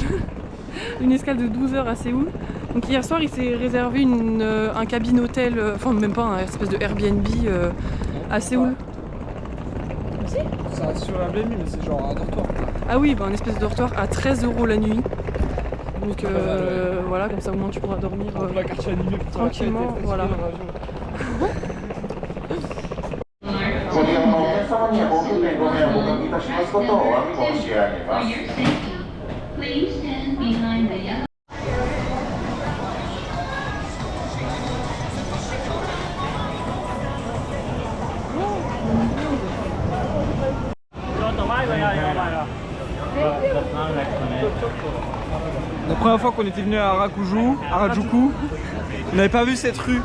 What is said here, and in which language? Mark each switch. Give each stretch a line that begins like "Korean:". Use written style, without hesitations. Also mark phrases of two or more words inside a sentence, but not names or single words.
French: Une escale de 12 heures à Séoul. Donc hier soir, il s'est réservé un cabine hôtel, enfin même pas, un espèce de Airbnb à Séoul. C'est sur Airbnb, mais c'est genre un dortoir. Ah oui, un espèce de dortoir à 13 € la nuit. Donc voilà, comme ça au moins tu pourras dormir la quartier animé pour tranquillement. Voilà.
Japanese: ご利用のお客様にはご不便ご迷惑をおかけいたしますことをお詫び申し上げます。
English: Please stand behind the yellow.
French: La première fois qu'on était venu à Harajuku, on n'avait pas vu cette rue.